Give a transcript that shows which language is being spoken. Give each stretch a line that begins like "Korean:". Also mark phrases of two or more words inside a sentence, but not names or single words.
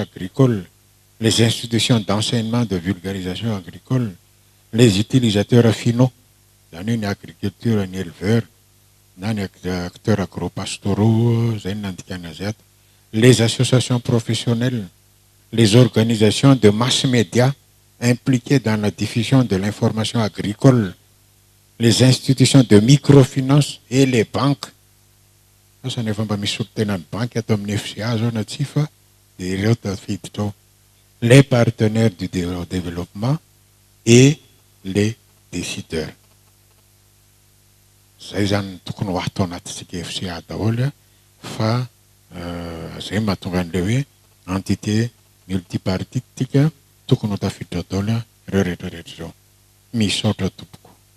French: agricole, les institutions d'enseignement de vulgarisation agricole, les utilisateurs finaux, ni agriculture ni éleveurs, ni acteurs agro-pastoraux, les associations professionnelles, les organisations de mass médias impliquées dans la diffusion de l'information agricole, les institutions de microfinance et les banques. Ça n'est pas mis banque les partenaires du développement et les décideurs.
Malagasy: Zay zany tokony ho atao anatintsika FCA daholo fa zay mahatonga an'le hoe
French: entité multipartite
Malagasy: tika tokony ho tafiditra daholo ireo rehetrarehetra ireo. Misaotra tompoko.